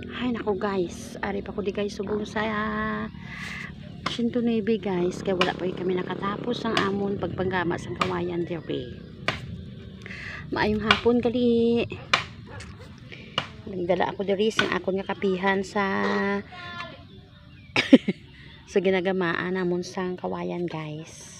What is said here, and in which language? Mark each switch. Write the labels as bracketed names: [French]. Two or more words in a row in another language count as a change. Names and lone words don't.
[Hiligaynon] Ay nako guys, ari pa ko di guys subong sa 109 guys, kaya wala pa kami nakatapos ang amon pagpanggama sa kawayan dere. Maayong hapon gali. Nagdala ako diri sa akon nga kapihan sa sa ginagamaan namon sang kawayan guys.